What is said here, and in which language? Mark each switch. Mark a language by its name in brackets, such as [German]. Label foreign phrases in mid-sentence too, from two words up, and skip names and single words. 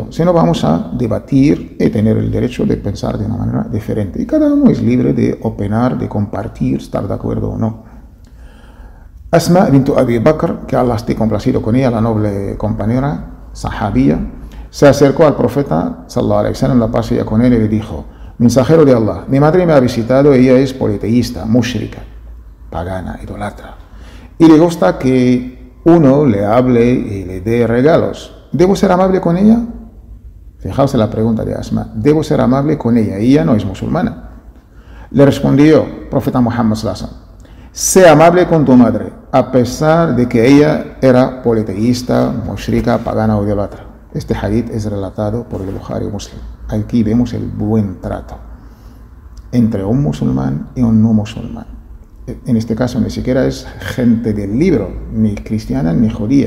[Spanish] Si no, vamos a debatir y tener el derecho de pensar de una manera diferente. Y cada uno es libre de opinar, de compartir, estar de acuerdo o no. Asma bint Abi Bakr, que Allah esté complacido con ella, la noble compañera, sahabía, se acercó al profeta, [Arabic] صلى الله عليه وسلم, [Spanish] la paz y con él, y le dijo, mensajero de Allah, mi madre me ha visitado, ella es politeísta, mushrika, pagana, idolatra, y le gusta que uno le hable y le dé regalos. ¿Debo ser amable con ella? Fijaos en la pregunta de Asma, ¿debo ser amable con ella? Ella no es musulmana. Le respondió, profeta Muhammad [Arabic] صلى الله عليه وسلم, [Spanish] sé amable con tu madre, a pesar de que ella era politeísta, mushrika, pagana o idolatra. Este hadith es relatado por el Bukhari y Muslim. Aquí vemos el buen trato entre un musulmán y un no musulmán. En este caso ni siquiera es gente del libro, ni cristiana ni judía.